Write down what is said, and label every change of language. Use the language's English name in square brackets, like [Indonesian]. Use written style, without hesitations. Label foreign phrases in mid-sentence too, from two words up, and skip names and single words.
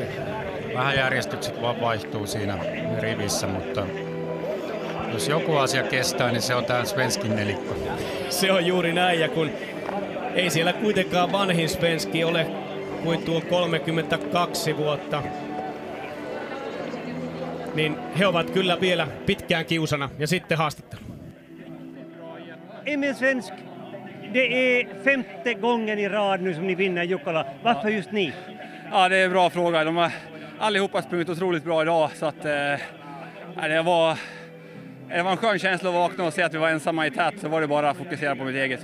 [Finnish] Vähän järjestykset vaan vaihtuu siinä rivissä, mutta jos joku asia kestää, niin se on tämä Svenskin nelikko. Se on juuri näin, ja kun ei siellä kuitenkaan vanhin Svenski ole kuin tuo 32 vuotta, niin he ovat kyllä vielä pitkään kiusana. Ja sitten haastattelu. [Swedish] Emil Svensk, det är 5:e gången i rad nu som ni vinner Jukkola. Varför just ni? Ja, det är en bra fråga. De har allihopa sprungit otroligt bra idag, så att det var en skön känsla att vakna och se att vi var ensamma i tät, så var det bara att fokusera på mitt eget.